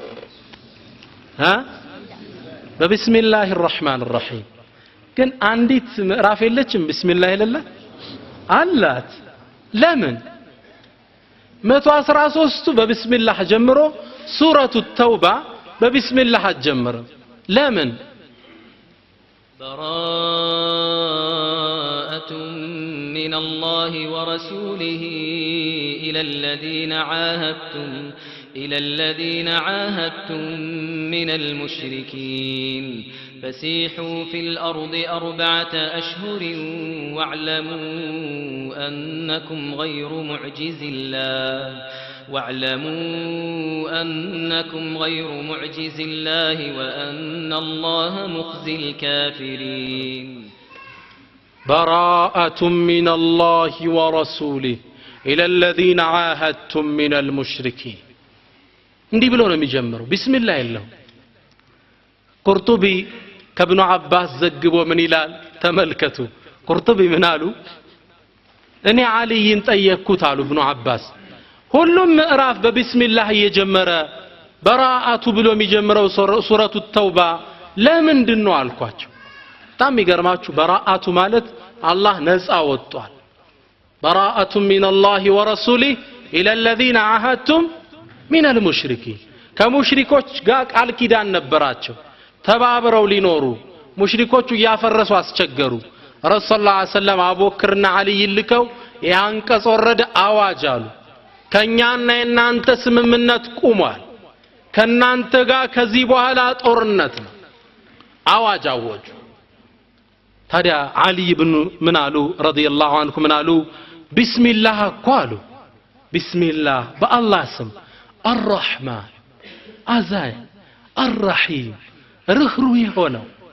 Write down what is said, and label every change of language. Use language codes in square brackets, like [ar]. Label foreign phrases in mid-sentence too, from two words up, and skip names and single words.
[ar] ببسم الله الرحمن الرحيم [am] ግን አንዲት ምዕራፍ የለችም ቢስሚላህ ይለለ አላት ለምን 113 በቢስሚላህ ጀምሮ ሱረቱ ተውባ በቢስሚላህ አትጀምርም ለምን [ar] براءة من الله ورسوله إلى الذين عاهدتم من المشركين فسيحوا في الأرض 4 أشهر واعلموا أنكم غير معجز الله وأن الله مخزي الكافرين براءة من الله ورسوله إلى الذين عاهدتم من المشركين [am] እንዲህ ብሎ ነው የሚጀምረው ቢስሚላህ ይለው ቁርጡቢ ከብኑ አባስ ዘግቦ ምን ይላል ተመልከቱ ቁርጡቢ ምን አሉ እኔ አልይን ጠየቅኩት አሉ ብኑ አባስ ሁሉም ምዕራፍ በቢስሚላህ እየጀመረ በራአቱ ብሎ የሚጀምረው ሱረቱ ተውባ ለምንድን ነው አልኳቸው በጣም ይገርማችሁ በራአቱ ማለት አላህ ነፃ ወጥቷል [ar] براءة من الله ورسوله إلى الذين عاهدتم من المشركين [am] ከሙሽሪኮች ጋር ቃል ኪዳን ነበራቸው ተባብረው ሊኖሩ ሙሽሪኮቹ ያፈረሱ አስቸገሩ ረሱል [ar] صلى الله عليه وسلم [am] አቡበክርና አልይ ልከው ያንቀጽ ወረደ አዋጅ አሉ ከኛና የናንተ ስምምነት ቆሟል ከናንተ ጋር ከዚህ በኋላ ጦርነት ነው አዋጅ አወጁ ታዲያ አልይ ብኑ ምን አሉ [ar] رضي الله عنه [am] ምን አሉ ቢስሚላህ ቃሉ ቢስሚላህ በአላህ ስም الرحمن አዛይ الرحيم ርህሩ የሆነው